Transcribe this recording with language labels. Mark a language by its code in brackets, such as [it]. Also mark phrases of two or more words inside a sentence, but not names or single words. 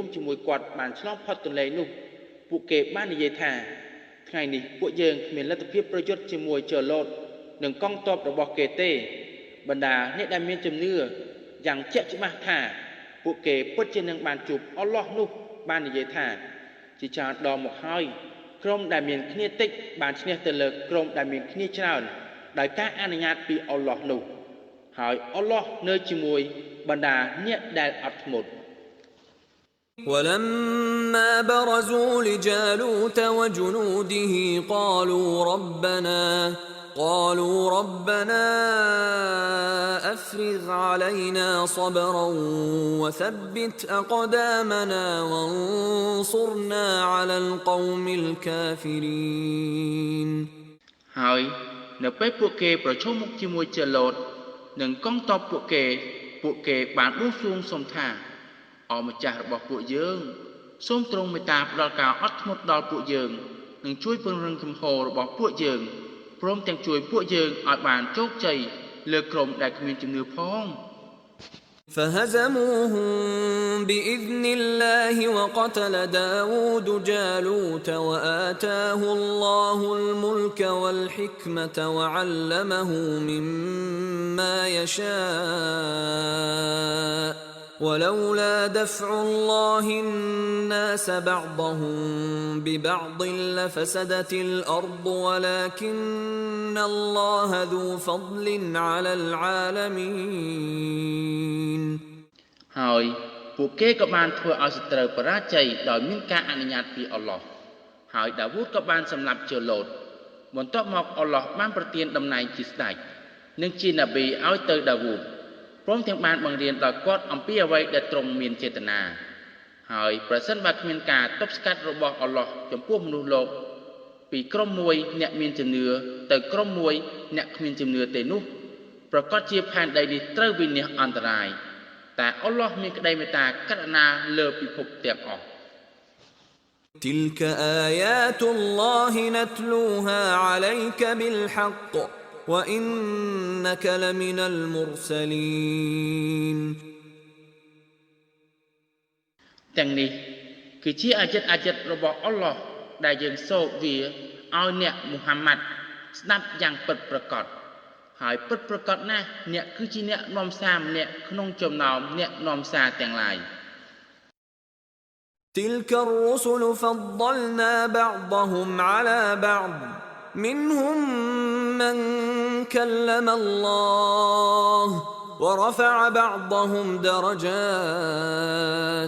[km] ជាមួយគាត់បានឆ្លងផុតទន្លេនោះពួកគេបាននិយាយថាថ្ងៃនេះពួកយើងគ្មានលទ្ធភាពប្រយុទ្ធជាមួយចឡូតនិងកងទ័ពរបស់គេទេបណ្ដាអ្នកដែលមានជំនឿយ៉ាងជាក់ច្បាស់ថាពួកគេពិតជានឹងបានជួបអល់ឡោះនោះបាននិយាយថាជាច្រើនដងមកហើយក្រុមដែលមានគ្នាតិចបានឈ្នះទៅលើក្រុមដែលមានគ្នាច្រើនដោយការអនុញ្ញាតពីអល់ឡោះនោះហើយអល់ឡោះនៅជាមួយបណ្ដាអ្នកដែលអត់ធ្មត់ [ar] ولما برزوا لجالوت وجنوده قالوا ربنا أفرغ علينا صبرا وثبت أقدامنا وانصرنا على القوم الكافرين [km] ហើយនៅពេលពួកគេប្រឈមមុខជាមួយចឡូតនិងកងទ័ពពួកគេពួកគេបានបួងសួងសុំថាអម្ចាស់របស់ពួកយើងសូមទ្រង់មេត្តាផ្ដល់ការអត់ធ្មត់ដល់ពួកយើងនិងជួយពង្រឹងជំហររបស់ពួកយើងព្រមទាំងជួយពួកយើងឲ្យបានជោគជ័យលើក្រុមដែលគ្មានជំនឿផង [ar] فهزموهم بإذن الله وقتل داود جالوت وآتاه الله الملك والحكمة وعلمه مما يشاء ولولا دفع الله الناس بعضهم ببعض لفسدت الأرض ولكن الله ذو فضل على العالمين [km] ហើយពួកគេក៏បានធ្វើឲ្យសត្រូវបរាជ័យដោយមានការអនុញ្ញាតពីអល់ឡោះហើយដាវូតក៏បានសម្លាប់ជលូតបន្ទាប់មកអល់ឡោះ បានប្រទានតំណែងជាស្ដេចនិងជាណាប៊ីឲ្យទៅដាវូតព្រមទាំងបានបង្រៀនដល់គាត់អំពីអ្វីដែលទ្រង់មានចេតនាហើយប្រសិនបើគ្មានការទប់ស្កាត់របស់អល់ឡោះចំពោះមនុស្សលោកពីក្រុមមួយអ្នកមានជំនឿទៅក្រុមមួយអ្នកគ្មានជំនឿទេនោះប្រកាសជាផែនដីនេះត្រូវវិនាសអន្តរាយតែអល់ឡោះមានក្តីមេត្តាករុណាលើពិភពទាំងអស់ [ar] تلك آيات الله نتلوها عليك بالحق وإنك لمن المرسلين [km] ទាំងនេះគឺជាអាចិតរបស់អល់ឡោះដែលយើងសូត្រវាឲ្យអ្នកមូហាម៉ាត់ស្ដាប់យ៉ាងពិតប្រាកដហើយពិតប្រាកដណាស់អ្នកគឺជាអ្នកនាំសារម្នាក់ក្នុងចំណោមអ្នកនាំសារទាំងឡាយ [ar] تلك الرسل فضلنا بعضهم على بعض منهم من كلم الله ورفع بعضهم درجات